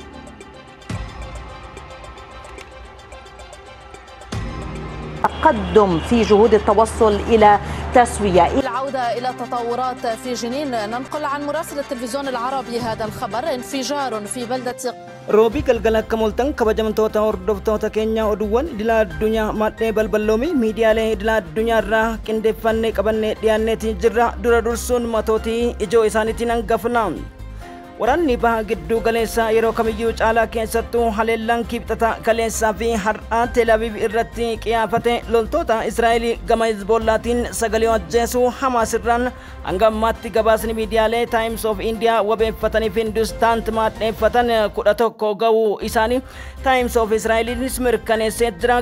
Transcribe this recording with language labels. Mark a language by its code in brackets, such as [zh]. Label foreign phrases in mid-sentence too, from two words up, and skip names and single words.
[ar] تقدم في جهود التوصل إلى تسوية. العودة إلى تطورات في جنين، ننقل عن مراسل التلفزيون العربي هذا الخبر: انفجار في بلدة [om] روبي galgala kamoltan kabajamtoota hordoftoota keenya oduuwwan idila addunyaa madhee balballoomii miidiyaalee idila addunyaa irraa qindeeffannee qabannee dhiyaanneetii jirra. Dura dursuun matootii ijoo isaaniitiin hangafna. Waraanni baha gidduu galeessaa yeroo kamiyyuu caalaa keessattuu haleellaan kibxata galeessaa fi har'aa Teelaaviiv irratti qiyaafate loltoota Israa'el gama Hizbollaatiin sagalee ajjeesuu Hamaas irraan hanga ammaatti gabaasni miidiyaalee Times of India wabeeffatanii fi Hindustaan maadheeffatan 11 ga'uu isaanii Times of Israa'eliinis mirkaneessee jira.